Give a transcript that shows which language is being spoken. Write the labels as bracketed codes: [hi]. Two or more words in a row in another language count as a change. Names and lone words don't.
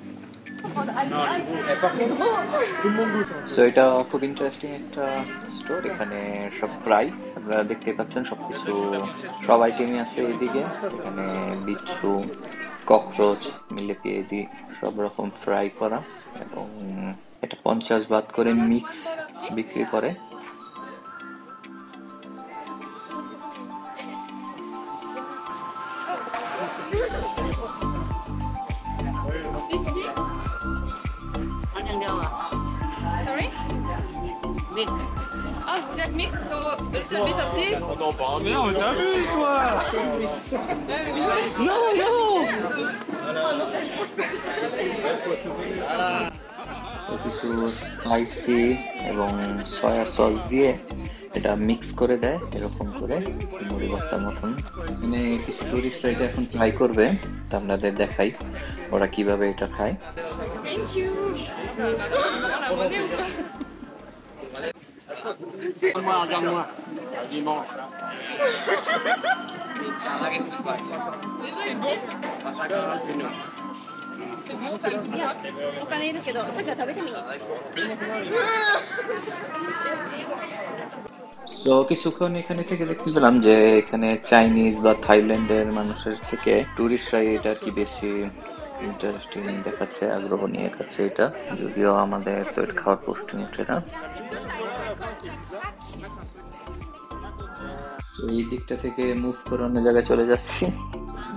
[bn] সো এটা খুব ইন্টারেস্টিং একটা স্টোর। এখানে সব ফ্রাই আপনারা দেখতে পাচ্ছেন, সবকিছু সব আইটেমই আছে এইদিকে। এখানে বিচ্ছু, ককরোচ, মিলেপিয়েদি সব রকম ফ্রাই করা, এবং এটা 50 বাত করে মিক্স বিক্রি করে। [en] Sorry? Mix. Oh, you got mix? So a little bit of this? [fr] Mais non, mais t'abuses, toi. Non, non. [bn] কিছু স্পাইসি এবং সয়া সস দিয়ে এটা মিক্স করে দেয়, এরকম করে মুড়ি ভর্তার মতন। মানে কিছু টুরিস্টরা এটা এখন ট্রাই করবে, তা আপনাদের দেখাই ওরা কিভাবে এটা খায়। [en] Thank you. [fr] On a monnaie ou pas? Regarde-moi, regarde-moi. Dimanche. C'est bon, ça goûte bien. [ja] お金いるけど、さっきは食べてみよう。 [bn] সো কিছুক্ষণ এখানে থেকে দেখতে পেলাম যে এখানে চাইনিজ বা থাইল্যান্ডের মানুষের থেকে টুরিস্টরাই এটা আর কি বেশি ইন্টারেস্টিং দেখাচ্ছে, আগ্রহ নিয়ে খাচ্ছে এটা। যদিও আমাদের তো এটা খাওয়ার প্রশ্ন ওঠে না। এই দিকটা থেকে মুভ করে অন্য জায়গায় চলে যাচ্ছি।